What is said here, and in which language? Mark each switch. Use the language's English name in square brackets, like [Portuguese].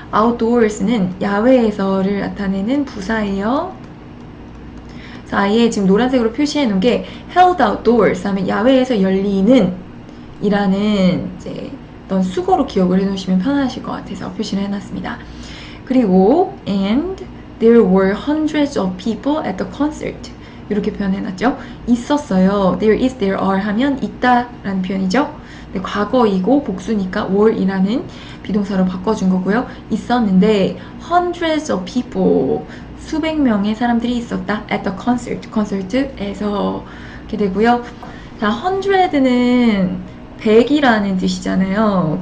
[Korean] outdoors는 야외에서를 나타내는 부사예요. 그래서 아예 지금 노란색으로 표시해 놓은 게 held outdoors 하면 야외에서 열리는 이라는 이제 어떤 수거로 기억을 해놓으시면 편하실 것 같아서 표시를 해놨습니다. [English] 그리고 and there were hundreds of people at the concert [Korean] 이렇게 표현해놨죠. 있었어요. there is, there are 하면 있다라는 표현이죠. 근데 과거이고 복수니까 were이라는 비동사로 바꿔준 거고요. 있었는데 [English] hundreds of people [Korean] 수백 명의 사람들이 있었다. at the concert 콘서트에서 이렇게 되고요. 자, hundred는 100이라는 뜻이잖아요.